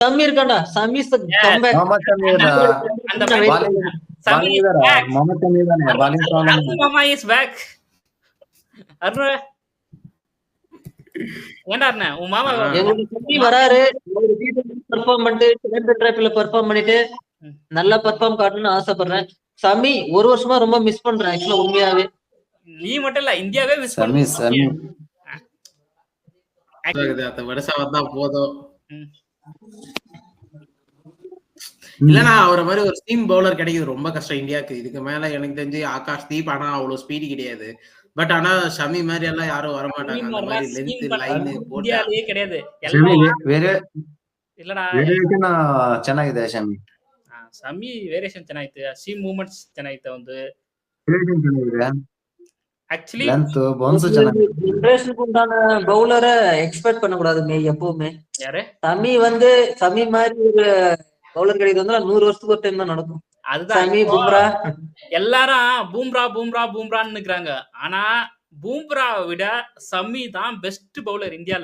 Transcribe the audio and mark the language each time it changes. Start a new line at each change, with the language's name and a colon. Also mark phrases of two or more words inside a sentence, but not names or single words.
Tamil: Sami இருக்கான்டா.
English: Sami is the Yes. comeback. Mohammad Sami
Tamil: அந்த dah.
English: match Sami is back. Mohammad Sami தானே bowling problem. Arun Mama is back.
Tamil: Arun ஏன்டா அண்ணா உன் மாமா எங்களுக்கு Sami வராரு. ஒரு பெர்ஃபார்ம் பண்ணிட்டு செகண்ட் ட்ராப்ல பெர்ஃபார்ம் பண்ணிட்டு நல்லா பெர்ஃபார்ம் காட்டணும்னு ஆசைப்படுறேன். Sami ஒரு வருஷமா ரொம்ப மிஸ் பண்றேன் ஆக்சுவலா உண்மையாவே. நீ மட்டும் இல்ல இந்தியாவே மிஸ் Sami Sami அடுத்த வருஷம் வந்தா போதும். இல்லனா அவரை மாதிரி ஒரு
English: steam bowler
Tamil: கிடைக்குது ரொம்ப கஷ்டம் இந்தியாவுக்கு. இதுக்கு மேல எனக்கு தெரிஞ்சு ஆகாஷ் தீப் ஆனா அவ்வளவு ஸ்பீடு கிடையாது. பட் ஆனா ஷமி மாதிரி எல்லாம் யாரும் வர மாட்டாங்க. அந்த மாதிரி
English: length line
Tamil: போட்டா இந்தியாலயே கிடையாது.
Kannada: Sami ಬೇರೆ
Tamil: இல்லடா
Kannada: ವೇರಿಯೇಷನ್ ಚೆನ್ನಾಗಿದೆ Sami. Sami ವೇರಿಯೇಷನ್ ಚೆನ್ನಾಗಿತ್ತು.
English: see movements
Kannada: ಚೆನ್ನಾಗಿತ್ತು ಒಂದು. ವೇರಿಯೇಷನ್ ಚೆನ್ನಾಗಿದೆ.
Tamil: ஆக்சுவலி
English: length bounce
Kannada: ಚೆನ್ನಾಗಿದೆ.
Tamil: ஜெனரேஷனுக்கு உண்டான பவுலரை எக்ஸ்பெக்ட் பண்ண கூடாதுங்க எப்பவுமே. யாரு Sami மாதிரி ஒரு பவுலர் கிடைக்கிறது வந்து 100 வருஷத்துக்கு ஒரு டைம் தான் நடக்கும். அதுதான் Sami பும்ரா எல்லாரும் பூம்ரான்னு நிக்கிறாங்க. ஆனா பூம்ராவை விட Sami தான்
English: best bowler
Tamil: இந்தியால.